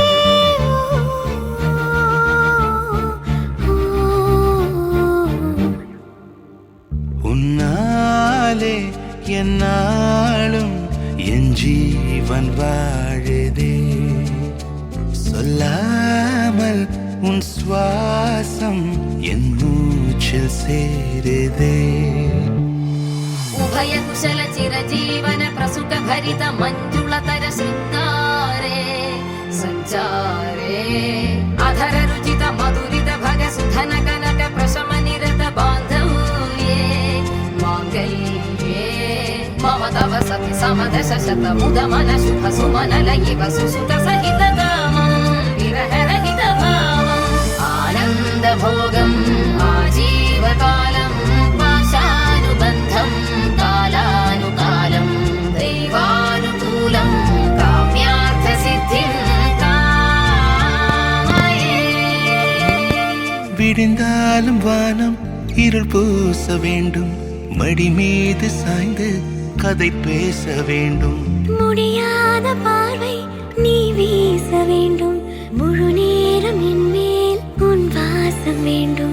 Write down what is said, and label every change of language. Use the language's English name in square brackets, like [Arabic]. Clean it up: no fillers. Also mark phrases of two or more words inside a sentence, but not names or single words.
[Tamil] உன்னாலே என்னாலும் என் ஜீவன் வாழுதே, சொல்லாமல் உன் சுவாசம் என் மூச்சில் சேருதே. [Sanskrit] उभय कुशल चिरजीवन प्रसुख भरित मञ्जुलतर शृङ्गारे सञ्चारे, अधर रुचित मधुरित भग सुधन कनक प्रशम निरत बान्धव्ये, माङ्गल्ये मम तव सति समदश शत मुद मन शुभ सुमन लयिव सुसुत सहित कामं विरह रहित भावम् आनन्द भोगम् आजीवकालम् पाशानुबन्धं कालानुकालं दैवानुकूलं काम्यार्थसिद्धिं कामये. [Tamil] விடிந்தாலும் வானம் இருள் பூச வேண்டும், மடி மீது சாய்ந்து கதை பேச வேண்டும், முடியாத பார்வை நீ வீச வேண்டும், முழு நேரம் என் மேல் உன் வாசம் வேண்டும்.